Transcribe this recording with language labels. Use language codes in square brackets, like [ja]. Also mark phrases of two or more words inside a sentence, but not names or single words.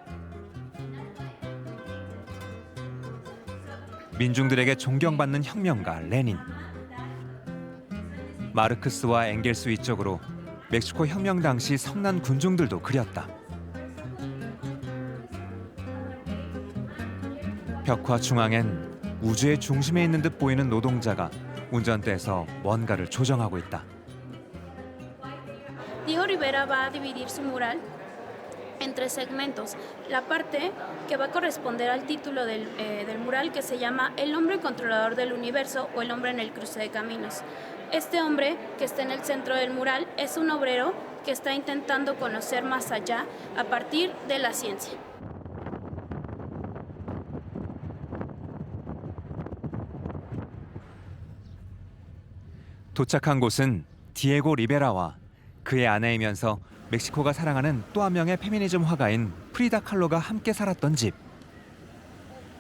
[ko] 민중들에게 존경받는 혁명가 레닌, 마르크스와 엥겔스 위쪽으로 멕시코 혁명 당시 성난 군중들도 그렸다. 벽화 중앙엔 우주의 중심에 있는 듯 보이는 노동자가 운전대에서 뭔가를 조정하고 있다. [es] Diego Rivera va a dividir su mural en tres segmentos. La parte que va a corresponder al título del mural, que se llama El hombre controlador del universo o El hombre en el cruce de caminos. Este hombre que está en el centro del mural es un obrero que está intentando conocer más allá a partir de la ciencia. [ko] 도착한 곳은 디에고 리베라와 그의 아내이면서 멕시코가 사랑하는 또 한 명의 페미니즘 화가인 프리다 칼로가 함께 살았던 집.